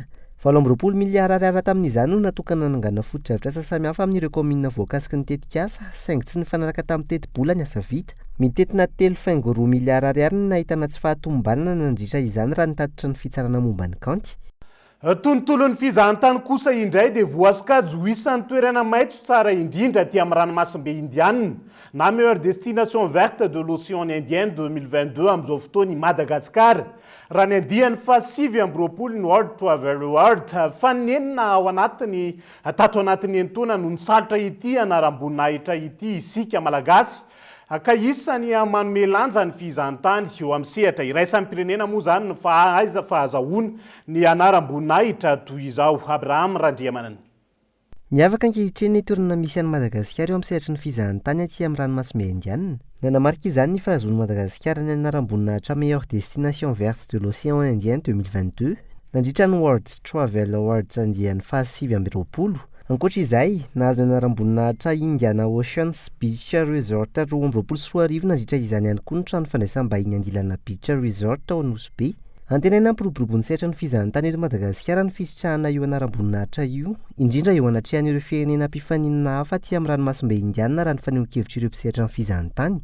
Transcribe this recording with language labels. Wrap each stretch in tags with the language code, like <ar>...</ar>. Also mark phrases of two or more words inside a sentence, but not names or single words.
<mg>7.7 miliara ariary tamin'izany no natokana hanangana fototra asa samihafa amin'ireo commune voakasiky ny tetika asa saingy tsy nifanaraka tamin'ny teti-bola ny asa vita. Mitetina 3.2 miliara ariary ny nahitana tsy fahatombanana nandritra izany raha nitatitra ny fitsarana momba ny kanty. tontolon'ny fizahantany kosa indray dia voasikajo isan'ny toerana maitso tsara indrindra ty amin'ny ranomasimbe indianina na meilleure</mg> <fr>destination verte de l'océan indien</fr> <mg>2022 amin'izao fotoana i Madagasikara raha ny andiany fa 7 ny World Travel Award fa nenina ao anatiny tato anatin'ny entona no nisalotra ity anaram-boninahitra ity isika malagasy ka isany manome lanja ny fizahantany eo amin'ny sehatra iraisan'ny pirenena moa zany fa aiza fa azahoana ny anaram-boninahitra toy izao. Abraham Randriamanana. Miavaka ankehitriny ny toerana misy an'i Madagasikara eo amin'ny sehatry ny fizahantany aty amin'ny ranomasimbe indianina. Nanamarika izany ny fahazoan'i Madagasikara ny anaram-boninahitra</mg> <fr>meilleure destination verte de l'océan indien</fr> <mg>2022 nandritra ny World Travel Awards andiany fa 7. Ankoatra izay, nahazo ny anaram-boninahitra Indiana Oceans Beach Resort 2024 nandritra izany ihany koa ny trano fandraisam-bahiny Andilana Beach Resort ao Nosbe. Antenaina ampiroborobo ny sehatra ny fizahantany eto Madagasikara ny fisitrahana io anaram-boninahitra io, indrindra eo anatrehan'ireo firenena mpifaninana hafa aty amin'ny ranomasimbe indianina raha ny faneho-kevitra ireo mpisehatra ny fizahantany.</mg>